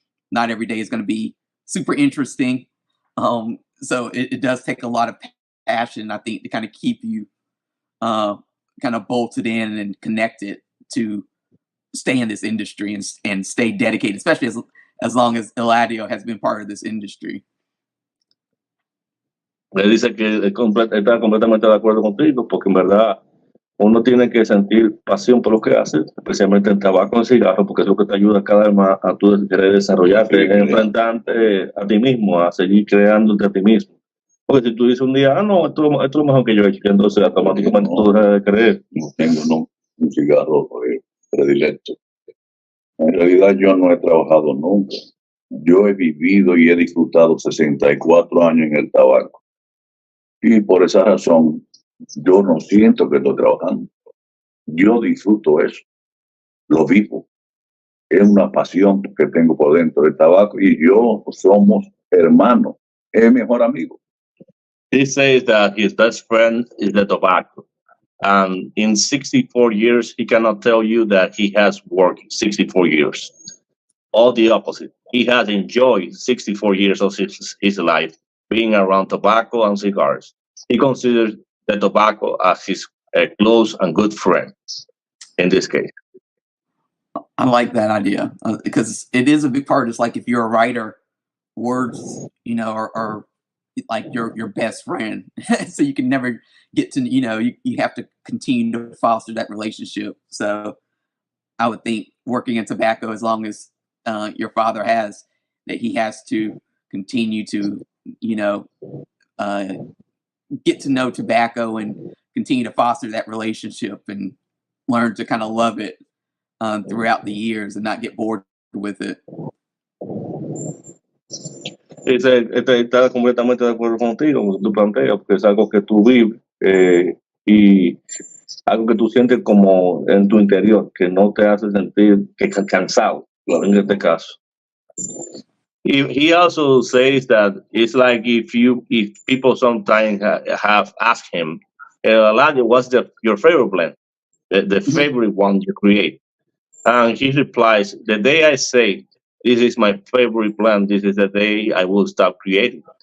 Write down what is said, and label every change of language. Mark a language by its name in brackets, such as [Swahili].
[English] Not every day is going to be super interesting. So it does take a lot of passion, I think, to kind of keep you kind of bolted in and connected to stay in this industry and stay dedicated, especially as long as Eladio has been part of this industry. [Spanish] Le dice que está completamente de acuerdo contigo, porque en verdad uno tiene que sentir pasión por lo que hace, especialmente en tabaco y cigarro, porque es lo que te ayuda cada vez más a tú querer desarrollarte, enfrentarte a ti mismo, a seguir creándote a ti mismo. Porque si tú dices un día, no, esto es lo mejor que yo he hecho, entonces automáticamente tú dejas de creer. No tengo un cigarro predilecto. En realidad yo no he trabajado nunca. Yo he vivido y he disfrutado 64 años en el tabaco. Y por esa razón, yo no siento que estoy trabajando. Yo disfruto eso. Lo vivo. Es una pasión que tengo por dentro del tabaco y yo somos hermanos. Es mi mejor amigo. [English] He says that his best friend is the tobacco. And in 64 years, he cannot tell you that he has worked 64 years. All the opposite. He has enjoyed 64 years of his life being around tobacco and cigars. He considers the tobacco as his close and good friend in this case. I like that idea because it is a big part. It's like if you're a writer, words, are like your best friend. So you can never get to, you have to continue to foster that relationship. So I would think working in tobacco, as long as your father has, that he has to continue to, get to know tobacco and continue to foster that relationship and learn to kind of love it throughout the years and not get bored with it. [Spanish] Está completamente de acuerdo contigo con lo que tú planteas, porque es algo que tú vives y algo que tú sientes como en tu interior, que no te hace sentir cansado, en este caso. [English] He also says that it's like if people sometimes have asked him, Eladio, what's your favorite blend, the favorite one you create? And he replies, the day I say, this is my favorite blend, this is the day I will stop creating.